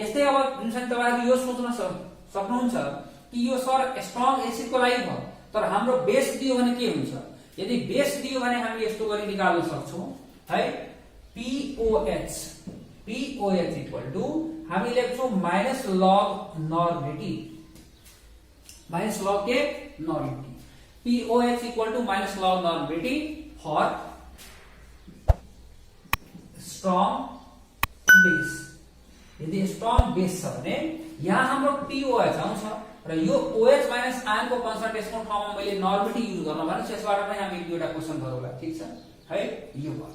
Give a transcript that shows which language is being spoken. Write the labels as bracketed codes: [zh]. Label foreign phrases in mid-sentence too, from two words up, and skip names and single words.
[ne] यस्तै अब जुन छ नि तपाईहरु यो सोच्न सक्नुहुन्छ कि यो सर [en] strong acid [ne] को लागि भयो तर हाम्रो बेस दियो भने के हुन्छ यदि बेस दियो भने हामी यस्तो गरी निकाल्न सक्छौं है POH [en] equal to [ne] हामी लेख्छौं -log नर्मिटी -log के नर्मिटी POH [en] equal to [ne] -log नर्मिटी [en] for strong base. [ne] यदि [en] strong base [ne] छ भने यहाँ हाम्रो POH आउँछ र यो OH- आयन को कन्सन्ट्रेसन को ठाउँमा मैले नर्मिटी युज गर्न भने यसबाट नै हामी दुईटा क्वेशन गरौँला ठीक छ है यो भयो।